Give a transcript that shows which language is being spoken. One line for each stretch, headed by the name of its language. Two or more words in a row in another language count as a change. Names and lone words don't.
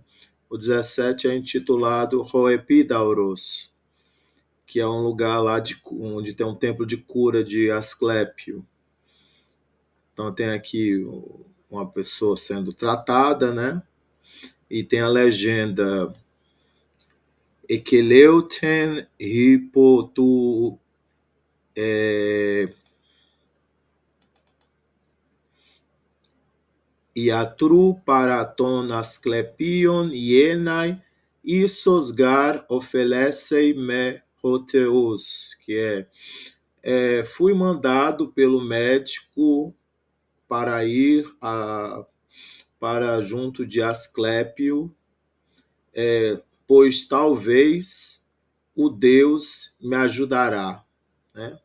Portuguese: O 17 é intitulado Hoepidauros, que é um lugar lá onde tem um templo de cura de Asclépio. Então tem aqui uma pessoa sendo tratada, né? E tem a legenda
Greek: Ἐκέλευεν ὑπὸ τοῦ ἰατροῦ παρὰ τὸν Ἀσκληπιὸν ἰέναι ἴσως γὰρ ὠφελήσει με ὁ θεός,
Portuguese: que fui mandado pelo médico para ir para junto de Asclépio, pois talvez o Deus me ajudará, né?